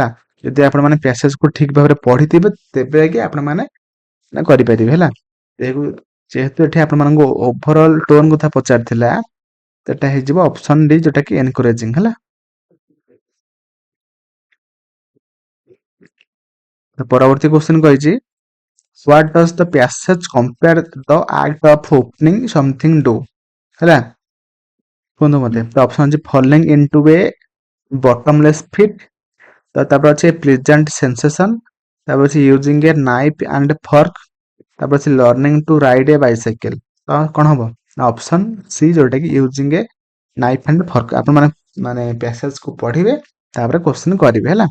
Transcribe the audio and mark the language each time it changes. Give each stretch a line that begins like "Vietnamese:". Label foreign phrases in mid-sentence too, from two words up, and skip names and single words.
Odia: ଯଦି ଆପଣ ମାନେ ପ୍ୟାସେଜ କୁ ଠିକ ଭାବରେ ପଢିଥିବେ ତେବେ ଯାଇକି ଆପଣ ମାନେ କରିପାରିବେ, ହେଲା। ଯେହେତୁ ଏଠି ଆପଣ ମାନଙ୍କୁ
English: overall tone
Odia: କଥା ପଚାରିଥିଲା, ତ ଏଟା ହେଇଯିବ
English: option D,
Odia: ଯୋଉଟା କି ଏନକରେଜିଂ, ହେଲା। ତ ପରବର୍ତ୍ତୀ କ୍ୱେଶ୍ଚିନ୍ କହିଛି,
English: what does the passage compare the act of opening something do,
Odia: ହେଲା। କୁହନ୍ତୁ ମତେ। ତ ଅପସନ ଅଛି
English: falling into a bottomless pit,
Odia: ତ ତାପରେ ଅଛି
English: pleasant sensation,
Odia: ତାପରେ ଅଛି
English: using a knife and fork,
Odia: ତାପରେ ଅଛି
English: learning to ride a bicycle.
Odia: ତ କଣ ହବ ନା
English: option C,
Odia: ଯୋଉଟା କି
English: using a knife and fork.
Odia: ଆପଣ ମାନେ ପ୍ୟାସେଜ କୁ ପଢିବେ ତାପରେ କ୍ୱେଶ୍ଚିନ୍ କରିବେ, ହେଲା।